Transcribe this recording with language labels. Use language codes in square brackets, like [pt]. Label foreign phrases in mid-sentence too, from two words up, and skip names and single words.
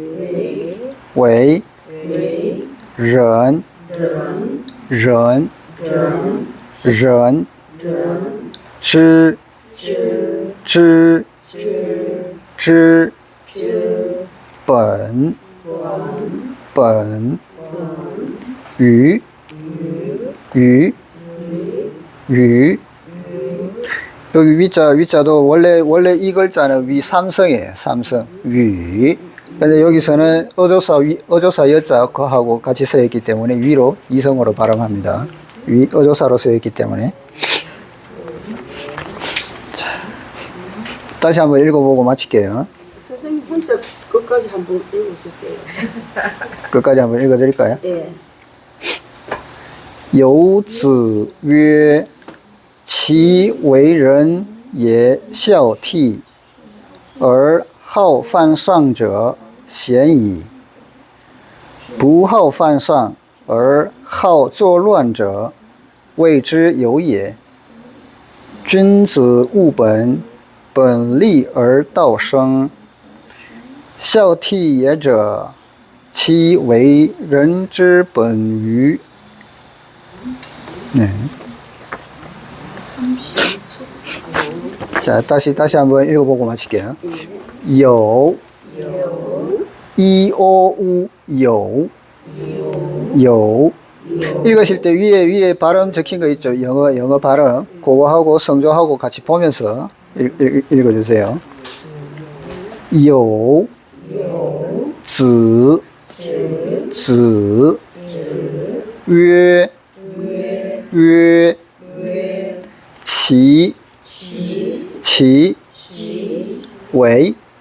[zh] 人知本语 [ko] 여기 위자도 원래 이 글자는 위 삼성이에요. 삼성 위. 근데 여기서는 어조사 여자 거하고 같이 쓰였기 때문에 위로 이성으로 발음합니다. 위 어조사로 쓰였기 때문에. 자, 다시 한번 읽어보고 마칠게요. 선생님 혼자 끝까지 한번 읽어주세요. 끝까지 한번 읽어드릴까요? 예. [zh] 有子曰其为人也孝悌而好犯上者贤矣，不好犯上而好作乱者，谓之有也。君子务本，本立而道生。孝悌也者，其为人之本与。 [ko] 네. 자, 다시 한번 읽어보고 마칠게요. 有 이오우 有 읽으실 때 위에 발음 적힌 거 있죠? 영어 발음. 그거하고 성조하고 같이 보면서 읽어주세요. [zh] 有 子 曰 其为